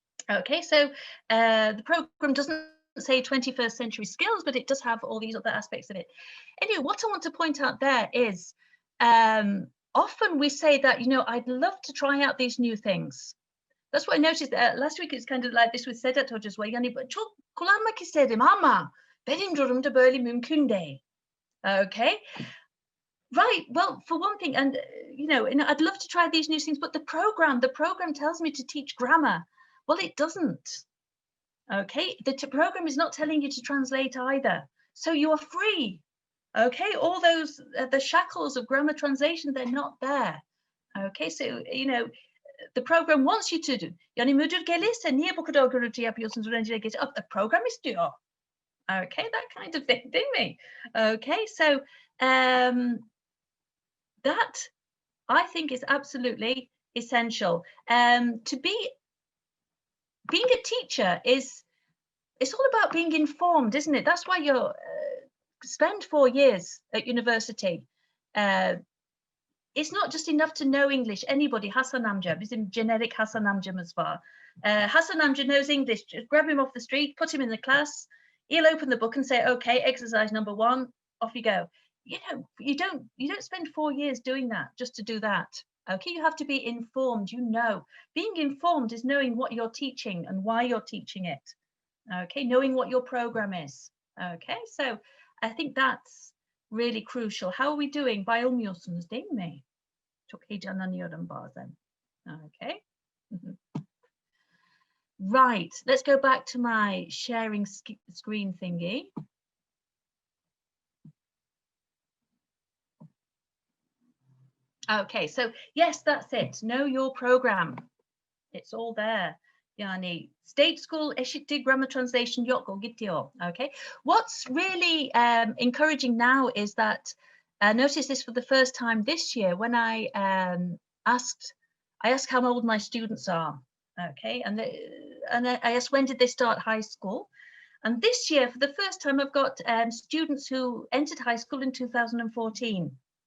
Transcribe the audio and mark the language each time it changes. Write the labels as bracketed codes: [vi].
[en] Okay, so the program doesn't say 21st century skills, but it does have all these other aspects of it. Anyway, what I want to point out there is often we say that, you know, I'd love to try out these new things. That's what I noticed last week. It's kind of like this with Sedat [tr] Hoca'sı var. Yani çok kullanmak istedim ama benim durumda böyle mümkün değil. [en] Okay. Right. Well, for one thing, and you know, and I'd love to try these new things, but the program tells me to teach grammar. Well, it doesn't. Okay, the program is not telling you to translate either, so you are free. Okay, all those the shackles of grammar translation, they're not there. Okay, so you know, the program wants you to do. [tr] Yani müdür gelirse niye bu kadar gürültü yapıyorsunuz öğrenciler geç? [en] The program [tr] istiyor. [en] Okay, that kind of thing, didn't we? Okay, so that I think is absolutely essential. To being a teacher it's all about being informed, isn't it? That's why you spend 4 years at university. It's not just enough to know English. Anybody, Hasan amca, [tr] bizim generic Hasan amcamız var. [en] Hasan amca knows English. Just grab him off the street, put him in the class. He'll open the book and say, "Okay, exercise number 1, off you go." You know, you don't spend 4 years doing that just to do that. Okay, you have to be informed. You know, being informed is knowing what you're teaching and why you're teaching it. Okay, knowing what your program is. Okay, so I think that's really crucial. How are we doing? [tr] Bayılmıyorsunuz değil mi? Çok heyecanlanıyorum bazen. [en] Okay. Right, let's go back to my sharing screen thingy. Okay, so yes, that's it. Know your program. It's all there. [tr] Yani [en] state school [tr] eşittir [en] grammar translation [tr] yok, o gidiyor. [en] Okay. What's really encouraging now is that I noticed this for the first time this year when I asked how old my students are. Okay, and I asked when did they start high school. And this year, for the first time, I've got students who entered high school in 2014.